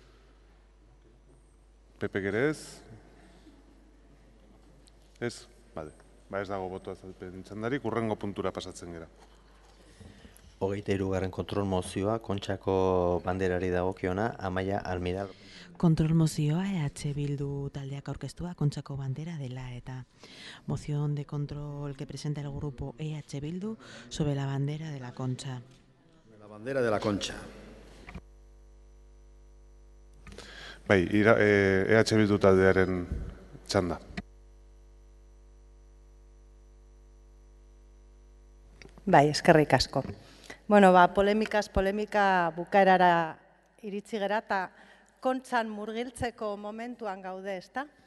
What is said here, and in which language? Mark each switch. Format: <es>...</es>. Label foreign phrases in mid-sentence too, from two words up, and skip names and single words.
<eu>Pepek ere ez? Ez? Bale, ez dago boto azalpen txandarik, hurrengo puntura pasatzen gera. 23. kontrol mozioa, Kontxako banderari dagokiona, Amaia Almiral. Kontrol mozioa Bildu taldeak aurkeztua Kontxako bandera dela eta</eu> <es>moción de control que presenta el grupo Bildu sobre la bandera de la Concha. La bandera de la Concha.</es> <eu>Bai, Bildu taldearen txanda. Bai, eskerrik asko. Bueno, polemika bukaerara iritsi gera eta Kontxan murgiltzeko momentuan gaude, ezta?</eu>